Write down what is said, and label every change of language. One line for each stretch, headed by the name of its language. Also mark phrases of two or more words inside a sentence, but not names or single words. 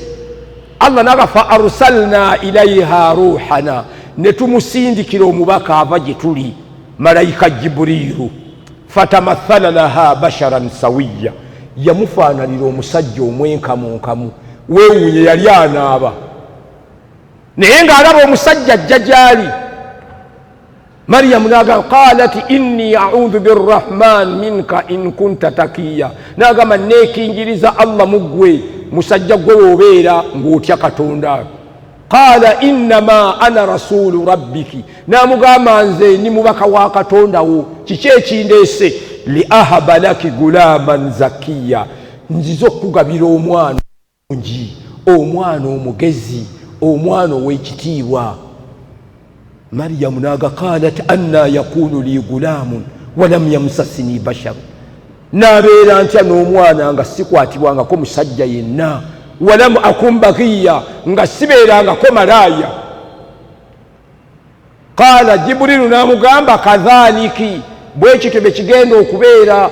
Ganda: Allah n'agafa
Arabic: أرسلنا إليها روحنا,
Ganda: ne tumusindikira omubaka ava gye tuli, malayika Jibriilu.
Arabic: فتمثل لها بشرا سويا,
Ganda: yamufaananira omusajja omwenkamunkamu. Weewuunye yali anaaba, naye ng'alaba omusajja ajja gy'ali. Mariyamu n'agamba
Arabic: قالت إني أعوذ بالرحمن منك إن كنت تقيا,
Ganda: n'agamba neekingiriza Allah mu ggwe musajja gwe w'obeera ng'otya Katonda.
Arabic: قال إنما أنا رسول ربك,
Ganda: n'amugamba nze ni mubaka wa Katonda wo, kiki ekindeese?
Arabic: لأهب لك غلاما زكيا,
Ganda: nziza okugabira omwana mungi, omwana omugezi, omwana ow'ekitiibwa. Mariyamu n'aga
Arabic: قالت أنى يكون لي غلام ولم يمسسني بشر,
Ganda: n'abeera ntya n'omwana nga sikwatibwangako musajja yenna,
Arabic: ولم أك بغيا,
Ganda: nga sibeerangako malaaya.
Arabic: قال جبريل
Ganda: n'amugamba kadhaliki, bwe kityo bwe kigenda okubeera.